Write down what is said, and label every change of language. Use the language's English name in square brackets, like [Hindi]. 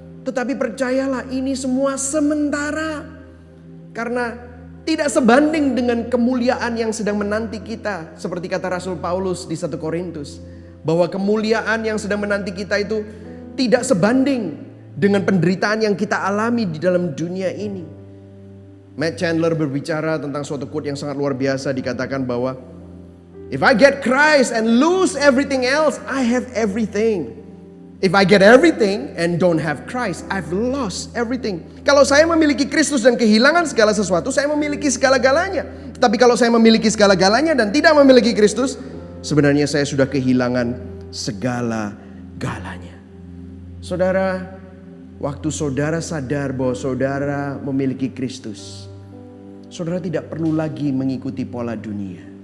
[Indonesian] Tetapi percayalah, ini semua sementara. Karena tidak sebanding dengan kemuliaan yang sedang menanti kita. Seperti kata Rasul Paulus di 1 Korintus, bahwa kemuliaan yang sedang menanti kita itu tidak sebanding dengan penderitaan yang kita alami di dalam dunia ini. Matt Chandler berbicara tentang suatu quote yang sangat luar biasa. Dikatakan bahwa [English] if I get Christ and lose everything else, I have everything. If I get everything and don't have Christ, I've lost everything. [Indonesian] Kalau saya memiliki Kristus dan kehilangan segala sesuatu, saya memiliki segala-galanya. Tapi kalau saya memiliki segala-galanya dan tidak memiliki Kristus, sebenarnya saya sudah kehilangan segala-galanya. Saudara, waktu saudara sadar bahwa saudara memiliki Kristus, saudara tidak perlu lagi mengikuti pola dunia.